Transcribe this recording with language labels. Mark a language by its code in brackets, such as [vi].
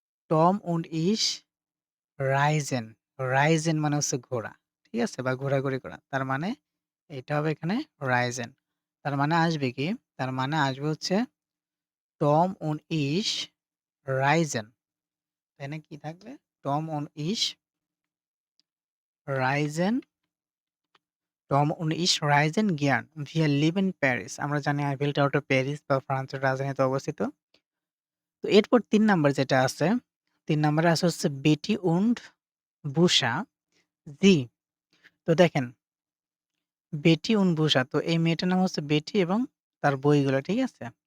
[de] টম und ich reisen. [bn] Reisen মানে হচ্ছে ঘোরা। ঠিক আছে? বা ঘোরাঘুরি করা। তার মানে এটা হবে এখানে reisen. তার মানে আসবে কি? তার মানে আসবে হচ্ছে টম [de] und ich reisen. [bn] এখানে কি থাকবে? [de] টম und ich reisen টম und ich reisen gern. Wir lieben Paris. [bn] আমরা জানি আইফেল টাওয়ারটা প্যারিস বা ফ্রান্সের রাজধানীতে অবস্থিত। তো এরপর ৩ নাম্বার যেটা আছে, ৩ নাম্বারে আছে হচ্ছে বেটি und বুশা, জি। তো দেখেন বেটি und বুশা। তো এই মেয়েটার নাম হচ্ছে বেটি এবং তার বইগুলো, ঠিক আছে?